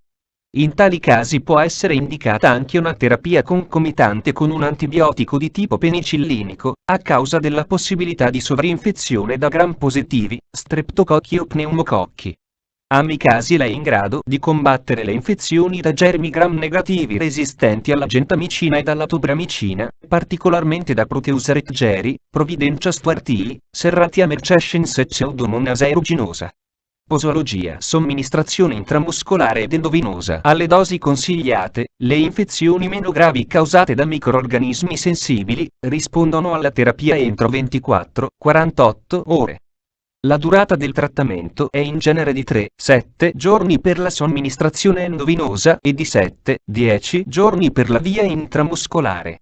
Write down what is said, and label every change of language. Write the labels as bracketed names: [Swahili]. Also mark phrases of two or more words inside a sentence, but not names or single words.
[Italian] In tali casi può essere indicata anche una terapia concomitante con un antibiotico di tipo penicillinico, a causa della possibilità di sovrainfezione da gram positivi, streptococchi o pneumococchi. Amicasil è in grado di combattere le infezioni da germi gram negativi resistenti alla gentamicina e alla tobramicina, particolarmente da Proteus recgeri, Providencia stuartii, Serratia mercescens e Pseudomonas aeruginosa. Posologia. Somministrazione intramuscolare ed endovenosa. Alle dosi consigliate, le infezioni meno gravi causate da microrganismi sensibili rispondono alla terapia entro 24-48 ore. La durata del trattamento è in genere di 3-7 giorni per la somministrazione endovenosa e di 7-10 giorni per la via intramuscolare.